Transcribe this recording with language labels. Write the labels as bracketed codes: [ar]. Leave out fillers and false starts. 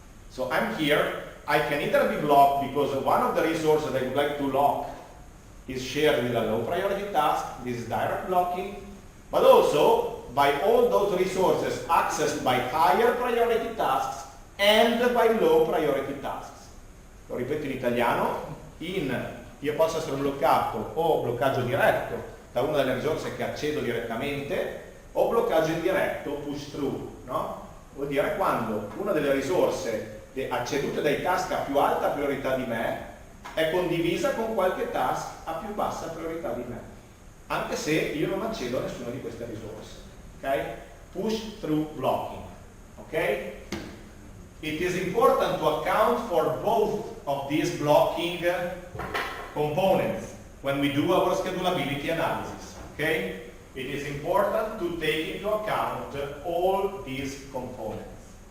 [en] So I'm here, I can either be blocked because one of the resources I would like to lock is shared with a low priority task, this is direct blocking, but also by all those resources accessed by higher priority tasks and by low priority tasks. [it] Lo ripeto in italiano, io posso essere bloccato o bloccaggio diretto da una delle risorse che accedo direttamente o bloccaggio indiretto, push through, no? Vuol dire quando una delle risorse accedute dai task a più alta priorità di me è condivisa con qualche task a più bassa priorità di me, anche se io non accedo a nessuna di queste risorse, ok? [en] Push through blocking, ok? It is important to account for both of these blocking components when we do our schedulability analysis, okay? It is important to take into account all these components.